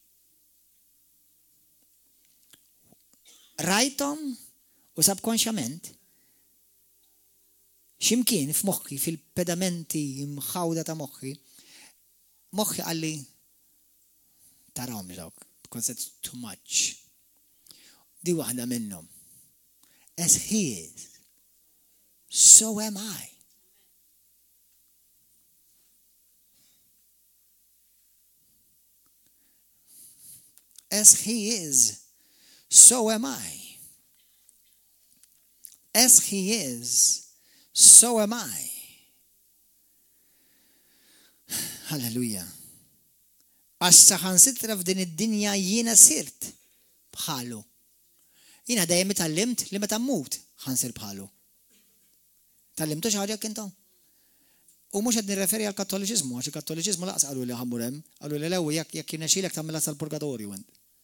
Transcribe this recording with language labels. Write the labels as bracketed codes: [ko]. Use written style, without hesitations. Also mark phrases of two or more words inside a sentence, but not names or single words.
[mt] Rajthom u subkonxjament x'imkien f'moħħi fil-pedamenti mħawda ta' moħħi għalli tarawhom dawk [en] because it's too much. [mt] Di waħda minnhom. [en] As he is, so am I. As he is, so am I. As he is, so am I. Hallelujah. [mt] Għax saħansitra f'din id-dinja jiena sirt bħalu. Jiena dejjem tallimt li meta mmut ħansir bħalu. Tallimtu xi ħaġa intom? U mhux qed nirreferi għal kattoliċiżmu, għax il-kattoliċiżmu laqas qalu li ħammur hemm, qalu li l-ewwel jekk irnexxielek tagħmilha sal-purgatorju int.